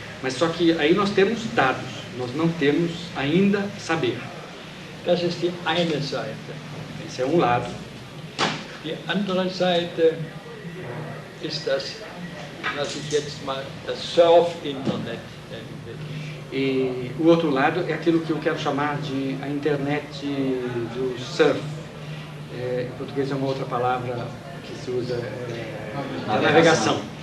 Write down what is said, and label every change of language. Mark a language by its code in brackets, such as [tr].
[pt] Mas só que aí nós temos dados, nós não temos ainda saber. [de] Das ist die eine Seite. [pt] Esse é um lado. [de] Die andere Seite ist das, was ich jetzt mal das Surf-Internet nennen will. [pt] E o outro lado é aquilo que eu quero chamar de a internet do surf. Em português é uma outra palavra que se usa, a navegação.